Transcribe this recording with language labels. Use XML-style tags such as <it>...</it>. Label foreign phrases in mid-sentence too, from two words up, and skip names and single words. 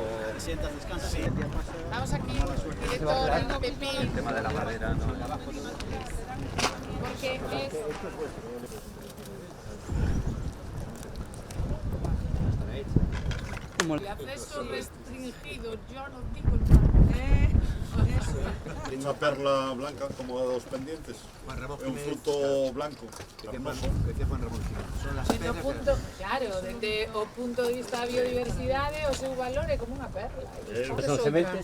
<es>Te sientas, descansas. Sí. Vamos aquí, directo Reino Pepín. El tema de la madera, ¿no? Porque es... El acceso restringido, yo no digo nada.</es> <gl>Unha perla blanca como a dos pendientes. É un fruto blanco. Desde o punto, claro, desde o punto de vista da biodiversidade, o seu valor é como unha perla. Son sementes</gl>